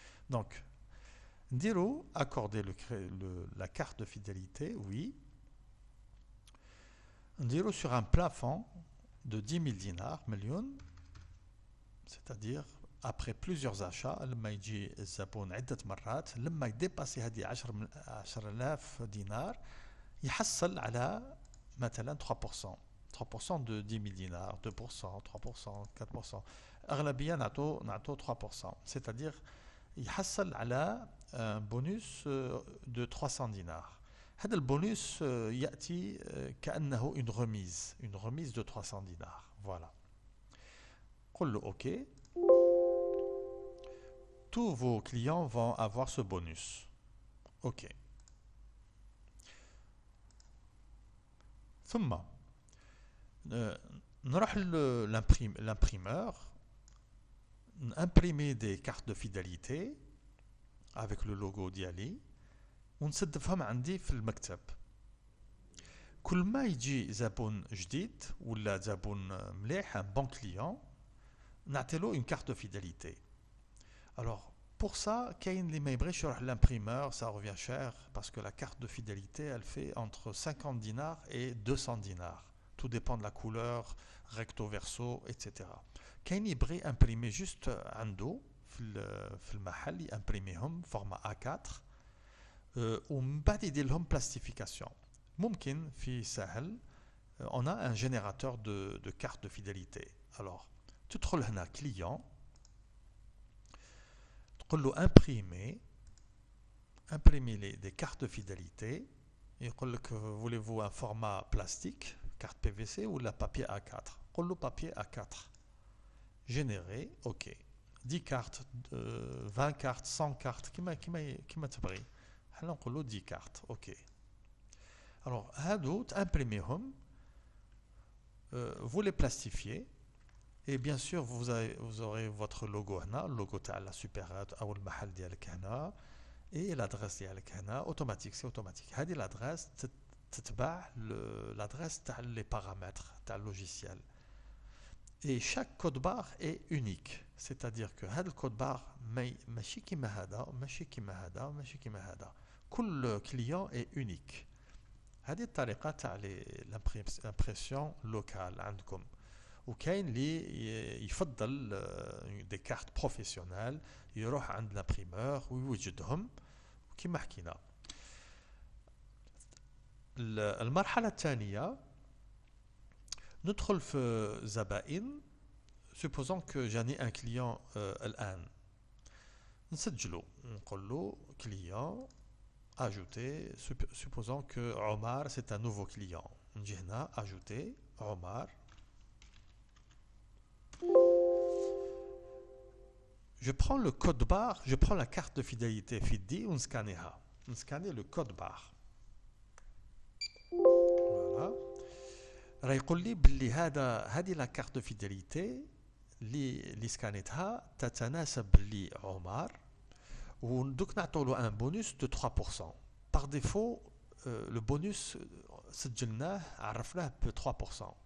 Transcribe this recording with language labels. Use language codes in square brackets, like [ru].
[fr] Donc [ar] نديرو [fr] accorder la carte de fidélité, oui. [ar] نديرو [fr] sur un plafond de 10 000 dinars, million, c'est-à-dire après plusieurs achats. [ar] لما يجي الزبون عدة مرات، لما يديباسي هذه 10,000 دينار يحصل على مثلا 3%. [fr] 3% de 10 000 dinars, 2%, 3%, 4%. [ar] أغلبية نعطو 3%. [fr] C'est-à-dire [ar] يحصل على [fr] un bonus de 300 dinars. [ar] هذا البونus يأتي كأنه [fr] une remise de 300 dinars. Voilà. [ar] قل له [fr] OK. Tous vos clients vont avoir ce bonus. OK. [ar] ثم نروح [fr] l'imprimeur, imprimer des cartes de fidélité avec le logo [ar] ديالي ونسدفهم عندي في المكتب. كل ما يجي زبون جديد ولا زبون مليح، [fr] un bon client، [ar] نعطيلو [fr] une carte de fidélité. Alors pour ça [ar] كاين اللي ما يبغيش يروح [fr] l'imprimeur, ça revient cher parce que la carte de fidélité elle fait entre 50 dinars et 200 dinars. Tout dépend de la couleur, recto verso, etc. [ar] كاين يبغي [fr] imprimer juste [ar] عنده في المحل يimprimeهم format A4 ومن بعد يدير لهم plastification. ممكن في سهل [fr] on a un générateur de cartes de fidélité. Alors [ar] تدخل هنا [fr] client، [ar] تقول له [fr] imprimer des cartes de fidélité، [ar] يقول لك [fr] voulez-vous un format plastique carte PVC ou la papier A4. [ar] قول له [fr] papier A4 générer. OK. 10 cartes 20 cartes 100 cartes كما تبغي. [ar] حنا نقول له 10 cartes. OK. [fr] Alors هادو تimpriméهم، vous les plastifiez et bien sûr vous aurez votre logo هنا، logo تاع la supérette او المحل ديالك هنا، et l'adresse ديالك هنا automatique. C'est automatique. هذه l'adresse تتبع l'adresse تاع les paramètres تاع logiciel. Et chaque code barre est unique. C'est-à-dire que [ar] هذا الكود بار ماشي كيما هذا، ماشي كيما هذا، ماشي كيما هذا. [fr] كل client est unique. [ar] هذه الطريقة تاع l'impression locale عندكم. وكاين اللي يفضل des cartes professionnelles، يروح عند l'imprimeur ويوجدهم كيما حكينا. المرحلة الثانية ندخل في زبائن. [fr] supposons que j'en ai un client الآن، [ar] نسجله نقول له [fr] client ajouter. supposons que Omar c'est un nouveau client، نجي هنا ajouter Omar. je prends le code barre، je prends la carte de fidélité FIDI [ar] ونسكانيها، نسكاني [fr] le code barre. voilà. [ar] راه يقول لي باللي هذه لا كارت دو فيداليتي اللي سكانيتها تتناسب لعمر، ودوك نعطوا له ان بونus دو 3%. باغ ديفو لو بونus سجلناه عرفناه ب 3%.